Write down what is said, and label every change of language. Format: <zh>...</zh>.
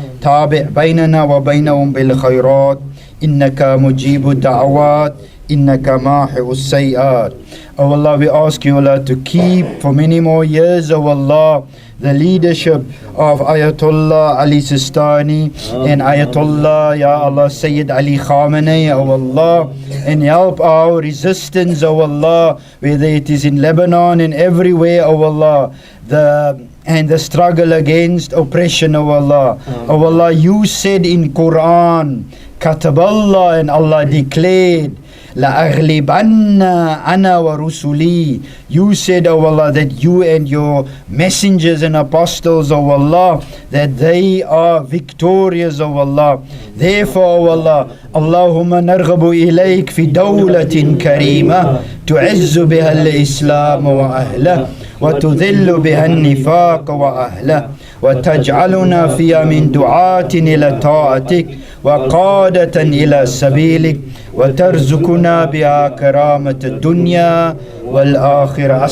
<ar>تابع بيننا وبينهم بالخيرات إنك مجيب الدعوات إنك ماحو السيئات.</ar> <en>Oh Allah, we ask you Allah to keep for many more years, oh Allah, the leadership of Ayatollah Ali Sistani and Ayatollah, Ya Allah, Sayyid Ali Khamenei, oh Allah, and help our resistance, oh Allah, whether it is in Lebanon and everywhere, oh Allah, the struggle against oppression, oh Allah. Oh Allah, you said in Quran, Kataballah, and Allah declared,</en> <ar>لَأَغْلِبَنَّ أَنَا وَرُسُلِي.</ar> <en>You said, oh Allah, that you and your messengers and apostles, oh Allah, that they are victorious, oh Allah. Therefore, oh Allah,</en> <ar>Allahumma narghabu ilayk fi dawlatin karima tu'izzu biha al-Islam wa ahlah وتذل بها النفاق وأهله وتجعلنا فيها من دعاة إلى طاعتك وقادة إلى سبيلك وترزقنا بها كرامة الدنيا والآخرة.</ar>